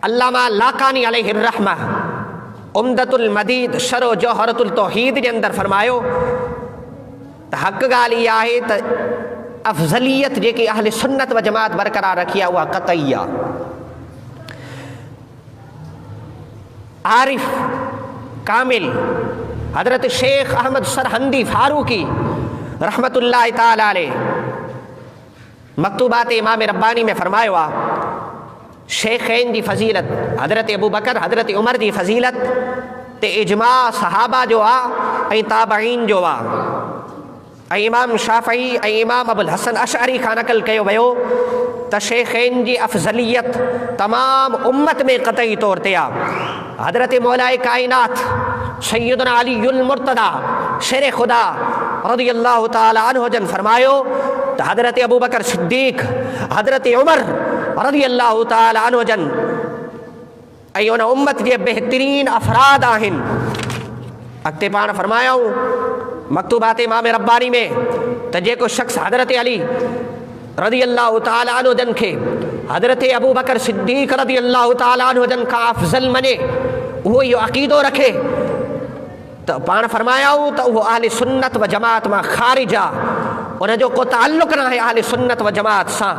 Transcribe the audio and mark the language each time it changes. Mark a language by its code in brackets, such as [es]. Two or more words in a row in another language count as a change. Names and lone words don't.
[sd] अल्लामा लाकानी [ar] عليه رحمة [sd] उम्दतुल मदीद शरो जौहरतुल तौहीद जे अंदर फरमायो त हक़ ॻाल्हि इहा आहे त अफ़ज़लियत जेकी अहले सुन्नत व जमात बरक़रार रखी आहे उहा क़तई आहे। आरिफ कामिल हज़रत शेख अहमद सरहंदी फारूकी [ar] رحمة الله تعالى عليه [sd] मकतूबात इमाम रब्बानी में फरमायो आहे शेखैन जी फज़ीलत हज़रत अबू बकर हज़रत उमर जी फज़ीलत ते इजमा सहाबा जो आहे ऐं ताबईन जो आहे। ऐं इमाम शाफ़ई ऐं इमाम अबुल हसन अशअरी खां नक़ल कयो वियो त शेखैन जी अफ़ज़लियत तमाम उम्मत में क़तई तौर ते आहे। हज़रत मौलाए कायनात सैयदना अलीउल मुर्तदा शेर खुदा [ar] رضي الله تعالى عنه [sd] जन फरमायो त हज़रत अबू बकर सिद्दीक़ हज़रत उमर [ar] رضي الله تعالى عنه [sd] जन ऐं उन उम्मत जे बहितरीन अफ़राद आहिनि। अॻिते पाण फरमायूं मकतूबात इमाम रब्बानी में त जेको शख़्स हज़रत अली [ar] رضي الله تعالى عنه [sd] जन खे हज़रत अबू बकर सिद्दीक़ [ar] رضي الله تعالى عنه [sd] जन खां अफ़ज़ल मञे उहो इहो अक़ीदो रखे त पाण फरमायूं त उहो अहले सुन्नत व जमात मां ख़ारिज आहे, उनजो को ताल्लुक़ न आहे अहले सुन्नत व जमात सां।